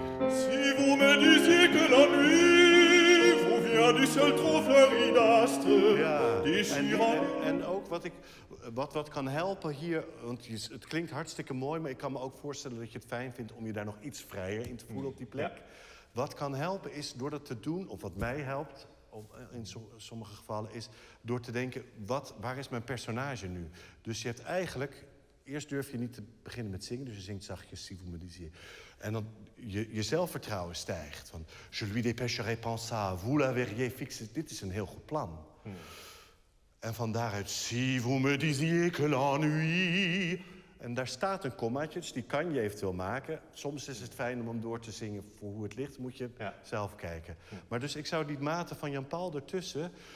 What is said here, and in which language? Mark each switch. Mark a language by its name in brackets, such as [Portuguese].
[French] Si vous me disiez que la nuit vous vient du ciel trop fleuri d'astres, [Dutch] Ja, [French] déchirant. [Dutch] en ook wat kan helpen hier, want het klinkt hartstikke mooi, maar ik kan me ook voorstellen dat je het fijn vindt om je daar nog iets vrijer in te voelen op die plek. Ja. Wat kan helpen is door dat te doen, of wat mij helpt, in sommige gevallen, is door te denken, waar is mijn personage nu? Dus je hebt eigenlijk, eerst durf je niet te beginnen met zingen, dus je zingt zachtjes, [French] si vous me disiez. [Dutch] En dan je zelfvertrouwen stijgt. Van, [French] je lui dépêcherai pensa, vous la verriez fixer. [Dutch] Dit is een heel goed plan. En van daaruit, [French] si vous me disiez que la nuit. [Dutch] En daar staat een kommaatje, dus die kan je eventueel maken. Soms is het fijn om hem door te zingen voor hoe het ligt. Moet je zelf kijken. Maar dus ik zou die maten van Jan-Paul ertussen...